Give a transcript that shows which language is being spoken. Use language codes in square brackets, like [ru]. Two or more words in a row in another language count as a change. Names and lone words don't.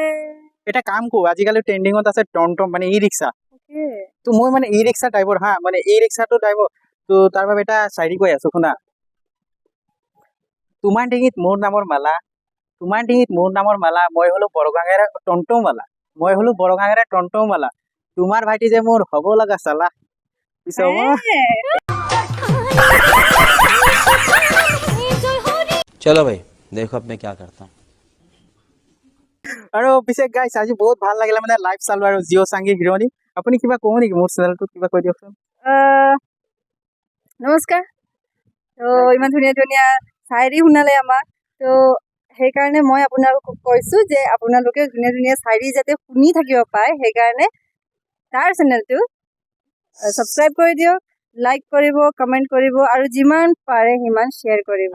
[as] এটা কাম কৰো আজিকালি ট্ৰেণ্ডিঙত আছে টমটম মানে ই ৰিক্সা তো মই মানে ই ৰিক্সা টাইপৰ হা মানে ই ৰিক্সাটো টাইপৰ তো তাৰ বাবে এটা চাইৰি কৈ আছো শুনা তোমাৰ ডিঙিত মোৰ নামৰ মালা তোমাৰ ডিঙিত মোৰ নামৰ মালা মই হলো বৰগাঙেৰে টমটমৱালা মই হলো বৰগাঙেৰে টমটমৱালা তোমাৰ ভাইটি যে মোৰ হ'ব লগা চালা পিছে [hi] चलो भाई देखो अब मैं क्या करता हूँ [as] আৰু পিছে গাইছ আজি বহুত ভাল লাগিলে মানে লাইভ চালো আৰু জিঅ' চাংগি হিৰণী আপুনি কিবা কব নেকি মোৰ চেনেলটোত কিবা কৈ দিয়কচোন নমস্কাৰ তো ইমান ধুনীয়া ধুনীয়া চাইৰি শুনালে আমাক তো সেইকাৰণে মই আপোনালোকক কৈছোঁ যে আপোনালোকে ধুনীয়া ধুনীয়া চাইৰি যাতে শুনি থাকিব পাৰে সেইকাৰণে তাৰ চেনেলটো ছাবস্ক্ৰাইব কৰি দিয়ক লাইক কৰিব কমেণ্ট কৰিব আৰু যিমান পাৰে সিমান শ্বেয়াৰ কৰিব